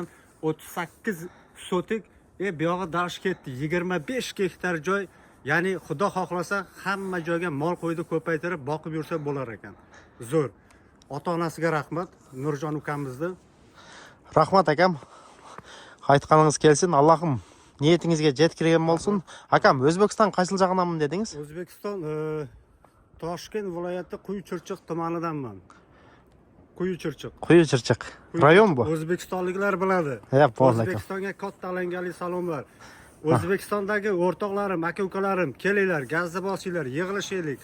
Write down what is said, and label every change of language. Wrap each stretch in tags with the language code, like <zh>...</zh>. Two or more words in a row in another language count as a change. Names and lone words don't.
<uz>38 sotik, bu yog'i darash ketdi. 25 gektar joy. Ya'ni Xudo xohlasa hamma joyga mol qo'yni ko'paytirib boqib yursa bo'lar ekan. Zo'r. Ota-onasiga rahmat, Nurjon ukamizni. Rahmat akam.</uz> <ky>Aytqаныңыз келсин. Аллахым ниетиңизге жеткирген болсун. Акам, Өзбекстан кайсыл жагынанмын дедиңиз?</ky> <uz>O'zbekiston Toshkent viloyati Quyuchirchiq tumanidanman. Quyuchirchiq. Rayon bu. O'zbekistonliklar biladi. O'zbekistonga katta alangali salomlar. O'zbekistondagi o'rtoqlarim, aka-ukalarim, kelinglar, gazni bosinglar, yig'ilishaylik.</uz>